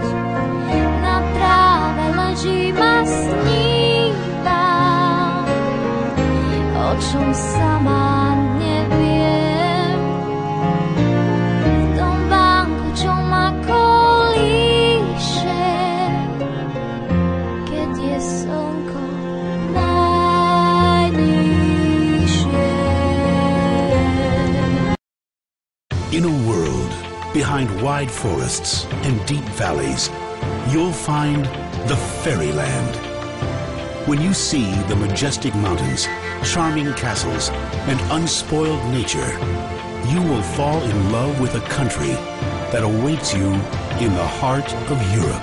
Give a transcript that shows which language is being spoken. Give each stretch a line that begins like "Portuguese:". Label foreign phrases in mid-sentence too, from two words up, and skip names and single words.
Slovak: Na tráve ležím a snívam, o čom sama neviem. V tom vánku, čo ma kolíše, keď je slnko najnižšie.
English: In a world behind wide forests and deep valleys, you'll find the fairyland. When you see the majestic mountains, charming castles, and unspoiled nature, you will fall in love with a country that awaits you in the heart of Europe.